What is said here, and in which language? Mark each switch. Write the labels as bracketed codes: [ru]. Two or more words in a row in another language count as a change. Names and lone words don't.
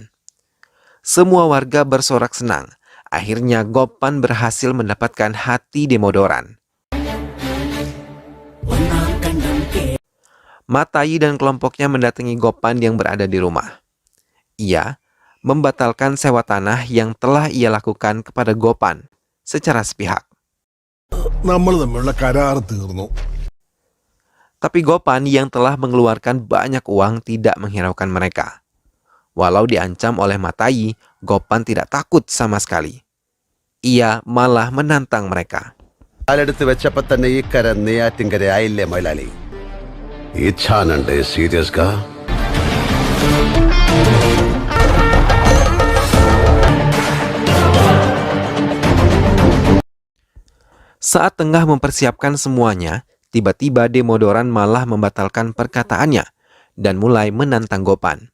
[id] Semua warga bersorak senang. Akhirnya Gopan berhasil mendapatkan hati Demodaran. Matai dan kelompoknya mendatangi Gopan yang berada di rumah. Ia membatalkan sewa tanah yang telah ia lakukan kepada Gopan secara sepihak. [ml] നമ്മൾ തമ്മിലുള്ള കരാർ തീർന്നു. [id] Tapi Gopan yang telah mengeluarkan banyak uang tidak menghiraukan mereka. Walau diancam oleh Matai, Gopan tidak takut sama sekali. Ia malah menantang mereka. [ml] കാലെടുത്ത് വെച്ചപ്പോ തന്നെ ഈ കര നെയ്യാറ്റിൻകര ആയില്ലേ മൈലാളി? ഇച്ഛാനുണ്ട് സീരിയസ് കാ. [id] Saat tengah mempersiapkan semuanya, tiba-tiba Demodaran malah membatalkan perkataannya dan mulai menantang Gopan.